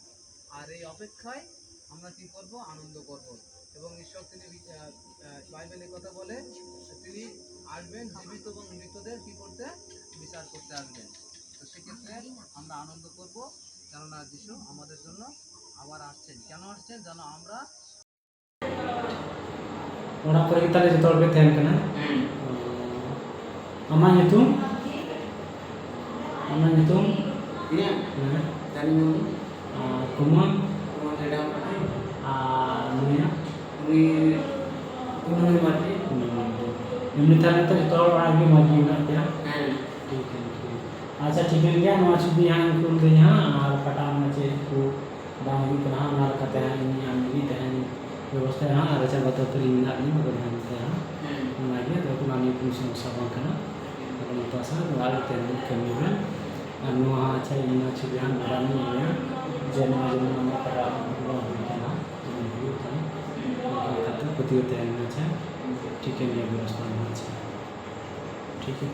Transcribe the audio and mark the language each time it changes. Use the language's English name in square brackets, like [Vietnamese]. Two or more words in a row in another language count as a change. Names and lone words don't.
[Bangla] আর এই অপেক্ষায় আমরা কি করব? আনন্দ করব। এবং ঈশ্বর তিনি বাইবেলে কথা বলে তিনি আসবেন জীবিত এবং মৃতদের কি করতে? বিচার করতে আসবেন। তো সেক্ষেত্রে আমরা আনন্দ করব, কেননা যিশু আমাদের জন্য আবার আসছেন। কেন আসছেন? যেন আমরা [Santali] ᱚᱲᱟᱜ ᱠᱚᱨᱮ ᱜᱮ ᱛᱟᱦᱞᱮ ᱡᱚᱛᱚ ᱦᱚᱲ ᱯᱮ ᱛᱟᱦᱮᱱ ᱠᱟᱱᱟ? ᱟᱢᱟᱜ ᱧᱩᱛᱩᱢ? ᱟᱢᱟᱜ ᱧᱩᱛᱩᱢ? ᱤᱧᱟᱹᱜ? ᱦᱮᱸ᱾ ᱫᱟᱱᱤ ᱢᱩᱨᱢᱩ᱾ ᱟᱨ ᱠᱩᱢᱟᱹᱝ? ᱠᱩᱢᱟᱹᱝ ᱦᱮᱰᱟᱣ ᱢᱟᱨᱰᱤ᱾ ᱟᱨ ᱱᱩᱭᱟᱜ? ᱩᱱᱤ ᱠᱩᱱᱟᱹᱢᱤ ᱢᱟᱨᱰᱤ᱾ [Bangla] এমনি তাহলে তো [Santali] ᱡᱚᱛᱚ ᱦᱚᱲ ᱚᱲᱟᱜ ᱜᱮ ᱢᱚᱡᱽ ᱜᱮ ᱢᱮᱱᱟᱜ ᱯᱮᱭᱟ? ᱦᱮᱸ᱾ ᱴᱷᱤᱠ ᱜᱮᱭᱟ᱾ ᱟᱪᱪᱷᱟ ᱴᱷᱤᱠᱟᱹᱱ ᱜᱮᱭᱟ, ᱱᱚᱣᱟ ᱪᱷᱚᱵᱤ ᱦᱟᱸᱜ ᱤᱧ ᱠᱩᱞ ᱫᱟᱹᱧ ᱦᱟᱸᱜ, ᱟᱨ ᱚᱠᱟᱴᱟᱜ ᱚᱱᱟ ᱪᱮᱫ ᱠᱚ ᱵᱟᱝ ᱦᱩᱭᱩᱜ ᱠᱟᱱᱟ ᱦᱟᱸᱜ, ᱚᱱᱟ ᱞᱮᱠᱟᱛᱮ ᱦᱟᱸᱜ ᱤᱧ ᱟᱢ ᱞᱟᱹᱜᱤᱫ ᱛᱟᱦᱮᱱ ᱵᱮᱵᱚᱥᱛᱷᱟᱭᱟ ᱦᱟᱸᱜ, ᱟᱨ ᱟᱪᱪᱷᱟ ᱵᱟᱛᱚ ᱛᱟᱹᱞᱤᱧ ᱢᱮᱱᱟᱜ ᱞᱤᱧ ᱵᱟᱠᱚ ᱛᱟᱦᱮᱱ ᱛᱟᱭᱟ ᱦᱟᱸᱜ ᱚᱱᱟᱜᱮ᱾ ᱛᱚᱠᱷᱚᱱ ᱟᱹᱞᱤᱧ [Bangla] কোনো সমস্যা [Santali] ᱵᱟᱝ ᱠᱟᱱᱟ। ᱟᱫᱚ ᱱᱤᱛᱚᱜ ᱥᱟᱶ ᱚᱲᱟᱜ ᱨᱮ ᱛᱟᱦᱮᱱ ᱠᱟᱹᱢᱤ ᱵᱮᱱ। ᱟᱨ ᱱᱚᱣᱟ ᱟᱪᱪᱷᱟ ᱤᱧ ᱱᱚᱣᱟ ᱪᱷᱚᱵᱤ ᱦᱟᱸᱜ ᱵᱟᱲᱟᱭᱤᱧ ᱤᱭᱟᱹ ᱡᱮ ᱱᱚᱣᱟ ᱡᱮᱢᱚᱱ ᱚᱱᱟ ᱚᱠᱟᱴᱟᱜ ᱵᱟᱝ ᱦᱩᱭ ᱠᱟᱱᱟ, ᱡᱮᱢᱚᱱ ᱦᱩᱭᱩᱜ ᱠᱟᱱᱟ ᱚᱱᱠᱟ ᱞᱮᱠᱟᱛᱮ ᱯᱟᱹᱛᱭᱟᱹᱣ ᱛᱟᱦᱮᱱ ᱢᱮ। ᱟᱪᱪᱷᱟ ᱴᱷᱤᱠᱟᱹᱱ ᱜᱮᱭᱟ, ᱵᱮᱵᱚᱥᱛᱷᱟ ᱢᱮᱱᱟᱜᱼᱟ। ᱟᱪᱪᱷᱟ ᱴᱷᱤᱠ ᱜᱮᱭᱟ।